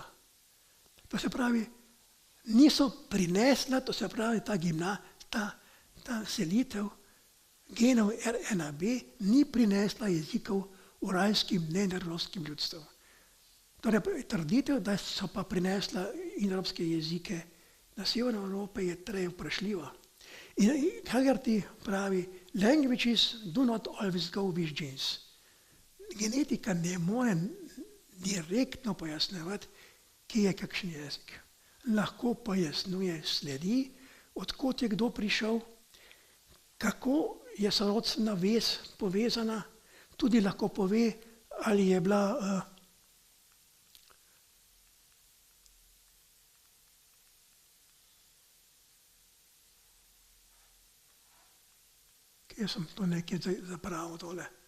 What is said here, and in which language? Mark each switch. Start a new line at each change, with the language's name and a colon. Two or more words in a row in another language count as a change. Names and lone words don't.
Slovenian: To se pravi, niso prinesla, to se pravi ta selitev genov R1B ni prinesla jezikov uralskim neandertalskim ljudstvom. Torej, trditev, da so pa prinesla indoevropske jezike na severno Evrope, je torej vprašljiva. In Haggerty pravi,
English: languages do not always go with genes.
Slovenian: Genetika ne more direktno pojasnjevati, kje je kakšen jezik. Lahko pojasnjuje sledi, odkot je kdo prišel, kako je sorodstvena vez povezana, tudi lahko pove, ali je bila kje sem to nekaj zapravil tole.